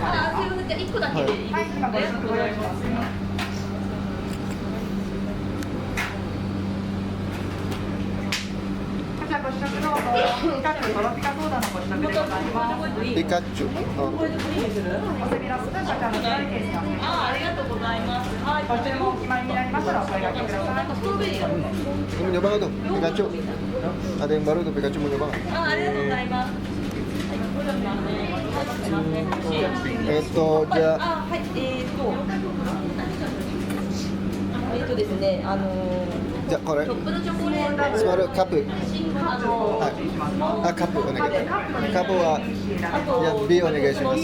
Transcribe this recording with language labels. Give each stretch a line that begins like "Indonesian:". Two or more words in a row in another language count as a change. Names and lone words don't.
Indonesian: Pikachu. Oh. Ini mau nyoba nggak tuh Pikachu? Ada yang baru tuh Pikachu, mau nyoba nggak?
Japanese: Ja. ですね、じゃあこれスマルカップ、はい、あ、カップお願い、カップは、いや、B お願いします。